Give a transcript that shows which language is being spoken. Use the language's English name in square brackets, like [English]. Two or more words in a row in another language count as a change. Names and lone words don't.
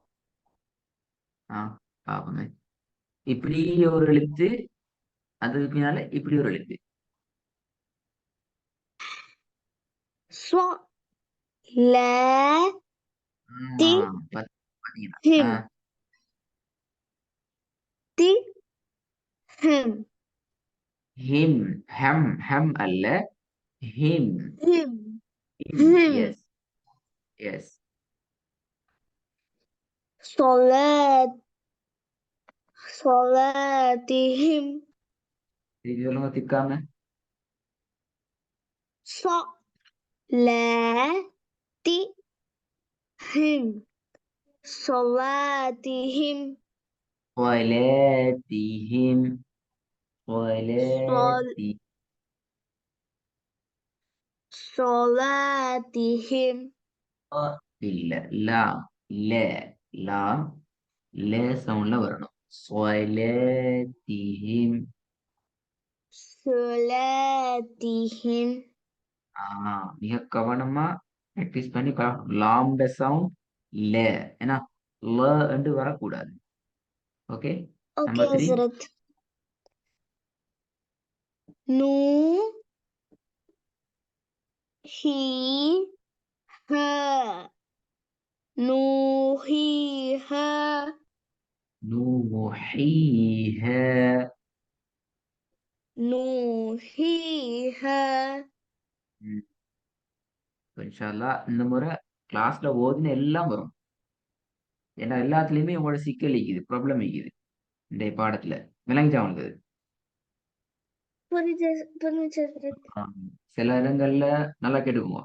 [Tamil] பாப்போமே. இப்படி ஒரு எழுத்து அதுக்கு பின்னால இப்படி ஒரு எழுத்து. [Arabic] صا لا தி [Tamil] பாத்தீங்கன்னா ஹிம் தி ஹிம் ஹிம் ஹம் ஹம் அல்ல ஹிம் ஹிம் ஹிம் ஹிம் [English] yes yes [Arabic] صلاة صلاتهم [Tamil] இது சொல்லுங்க திக்காம. [Arabic] صلاتهم صلاتهم صلاتهم صلاتي صلاتهم [Tamil] இல்ல லாம் ல லாம் ல சவுண்ட்ல வரணும். [Arabic] صلاتهم صلاتهم [Tamil] மிக கவனமா பிராக்டிஸ் பண்ணி லாம்ட சவுண்ட் ல ஏன்னா ல என்று வரக்கூடாது. ஓகே. اوكي நம்பர் 3. [Arabic] حضرت نو هي ها نوحيها نوحيها نوحيها إن شاء الله [Tamil] இந்த முறை கிளாஸ்ல ஓதுன எல்லாம் வரும். ஏன்னா எல்லாத்துலயுமே உங்களோட சிக்கல் இருக்குது, ப்ராப்ளம் இருக்குது. இந்த பாடத்துல விளங்கிச்சா உங்களுக்கு? சில இடங்கள்ல நல்லா கேட்டுக்குவோம்.